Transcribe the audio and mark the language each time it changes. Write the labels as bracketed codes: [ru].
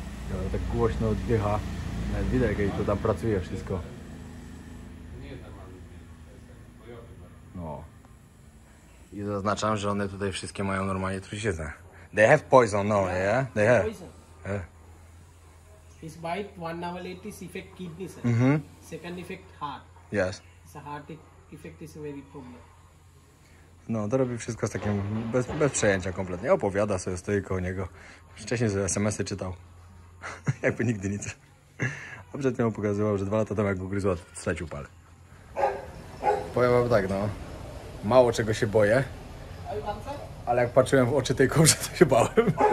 [pl] Ja, tak głośno oddycha. Nawet widać, jak jej to tam pracuje wszystko. No. I zaznaczam, że one tutaj wszystkie mają normalnie truciznę. [en] They have poison, no, yeah? They have. Poison. Yeah. His bite 1 hour later is affect kidney, sir. Second effect heart. Yes. It's a heart effect is a very problem. [pl] No, to robi wszystko z takim, bez przejęcia kompletnie. Opowiada sobie, stoi koło niego. Wcześniej sobie SMS-y czytał. Jakby nigdy nic. A przed chwilą pokazywał, że 2 lata temu jak go gryzła, stracił palec. Powiem wam tak, no. Mało czego się boję. Ale jak patrzyłem w oczy tej kobrze, to się bałem.